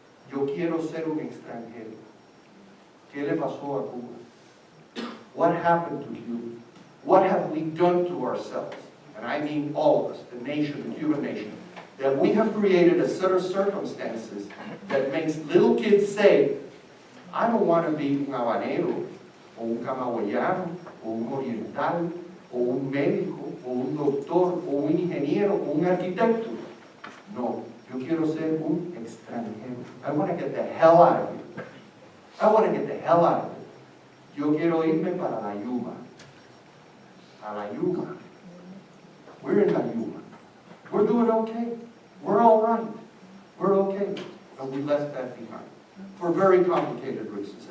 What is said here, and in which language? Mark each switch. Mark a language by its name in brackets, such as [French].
[Spanish] Yo quiero ser un extranjero. ¿Qué le pasó a Cuba? [English] What happened to Cuba? What have we done to ourselves? And I mean all of us, the nation, the Cuban nation, that we have created a set of circumstances that makes little kids say, I don't want to be [Spanish] un habanero, o un camagüeyano, o un oriental, o un médico, o un doctor, o un ingeniero, o un arquitecto. No, yo quiero ser un extranjero. [English] I want to get the hell out of here. I want to get the hell out of here. [Spanish] Yo quiero irme para la Yuma. [English] A la Yuma. We're in la Yuma. We're doing okay. We're all right. We're okay. But we left that behind for very complicated reasons.